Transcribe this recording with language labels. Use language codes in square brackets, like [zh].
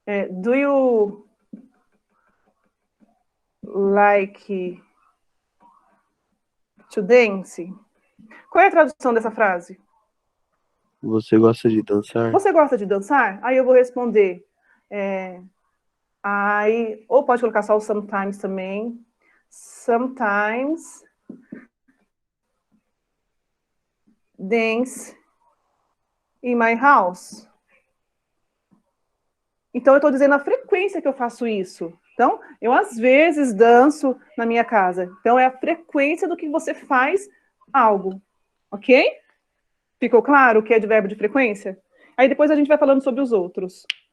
[en] Do you like to dance? [pt] Qual é a tradução dessa frase? Você gosta de dançar? Você gosta de dançar? Aí eu vou responder. Ou pode colocar só o sometimes também. [en] Sometimes dance in my house. [pt] Então, eu estou dizendo a frequência que eu faço isso. Então, eu às vezes danço na minha casa. Então, é a frequência do que você faz algo. Ok? Ficou claro o que é advérbio de frequência? Aí depois a gente vai falando sobre os outros.